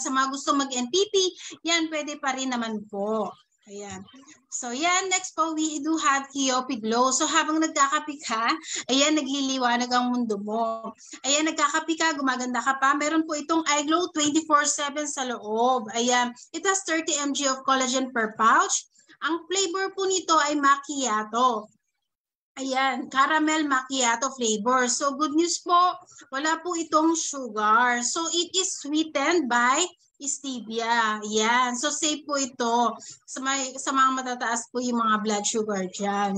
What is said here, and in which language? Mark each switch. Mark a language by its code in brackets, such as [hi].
[tl] Sa mga gusto mag-NPP, yan pwede pa rin naman po. Ayan. [en] So yan, next po we do have Kiopi Glow. [tl] So habang nagkakape ka, ayan, nagliliwanag ang mundo mo. Ayan, nagkakape ka, gumaganda ka pa. Meron po itong iGlow 24/7 sa loob. [en] Ayan, it has 30 mg of collagen per pouch. [tl] Ang flavor po nito ay macchiato. [en] Ayan, caramel macchiato flavor. So good news po, [tl] wala po itong [en] sugar. So it is sweetened by stevia. [tl] Yan. So safe po ito sa mga matataas po yung mga blood sugar dyan.